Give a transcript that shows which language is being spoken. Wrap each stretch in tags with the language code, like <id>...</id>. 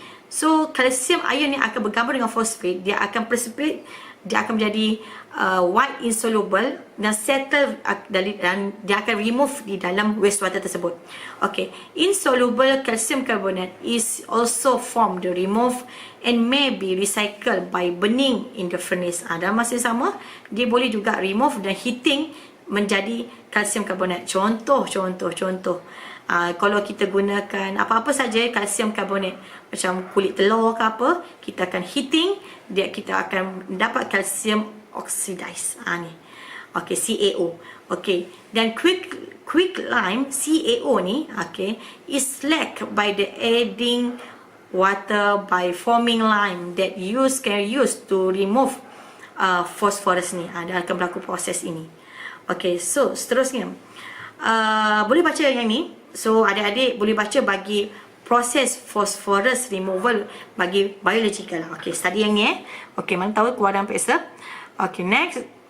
<ms>So kalsium ion ni akan bergabung dengan fosfat, dia akan precipitate, dia akan menjadi white insoluble dan settle, dan dia akan remove di dalam wastewater tersebut.</ms> <en>Okay, insoluble calcium carbonate is also formed, remove and may be recycled by burning in the furnace.</en> <ms>Dalam masa yang sama dia boleh juga remove dan heating menjadi kalsium karbonat. Contoh. Kalau kita gunakan apa-apa saja kalsium karbonat, macam kulit telur ke apa, kita akan heating, kita akan dapat kalsium oxidized. Ni. Okay, CaO.</ms> <en>Okay, dan quick lime CaO ni, okay, is slacked by the adding water by forming lime that can use to remove phosphorus ni.</en> <ms>Dia akan berlaku proses ini. Okay, so seterusnya boleh baca yang ni. So adik-adik boleh baca bagi proses phosphorus removal bagi biological. Okay, study yang ni Okay, mana tahu keluar dalam peksa. Okay, next.</ms>